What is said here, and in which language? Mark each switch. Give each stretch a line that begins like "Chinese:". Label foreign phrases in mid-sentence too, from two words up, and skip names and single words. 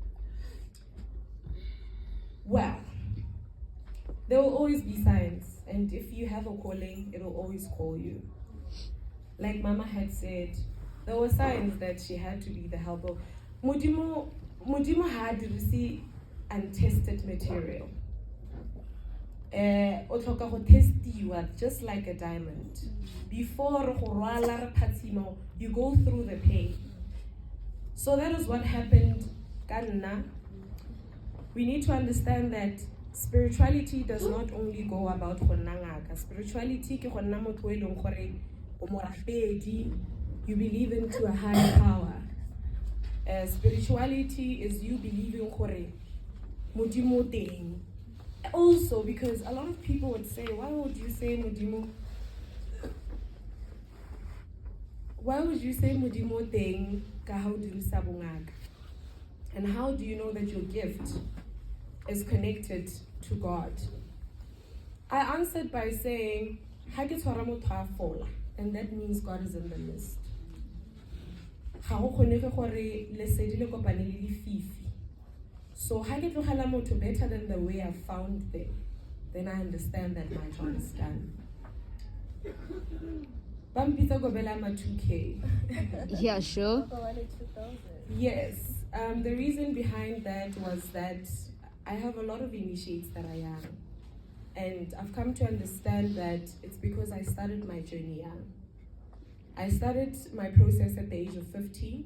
English: Well, there will always be signs, and if you have a calling, it will always call you. Like Mama had said, there were signs that she had to be the helper. Modimo had received untested material.
Tswana: O tlhoka go testiwa
English: just like a diamond. Before you go through the pain. So that is what happened. We need to understand that spirituality does not only go about
Tswana: go nna ngaka. Spirituality ke go nna motho o e leng gore o morapedi.
English: You believe into a higher power. Spirituality is you believing
Tswana: gore modimo teng.
English: Also, because a lot of people would say, why would you say modimo? Why would you say
Tswana: modimo teng ka ha o dirisa bongaka?
English: And how do you know that your gift is connected to God? I answered by saying,
Tswana: ha ke tshwara motho a fola,
English: and that means God is in the midst. So
Tswana: ha ke tlogela motho
English: better than the way I found them, then I understand that my job is done.
Tswana: Bampitsa Gobela ma 2K.
English: Yeah, sure. Yes. The reason behind that was that I have a lot of initiates that I am. And I've come to understand that it's because I started my journey young. I started my process at the age of 15.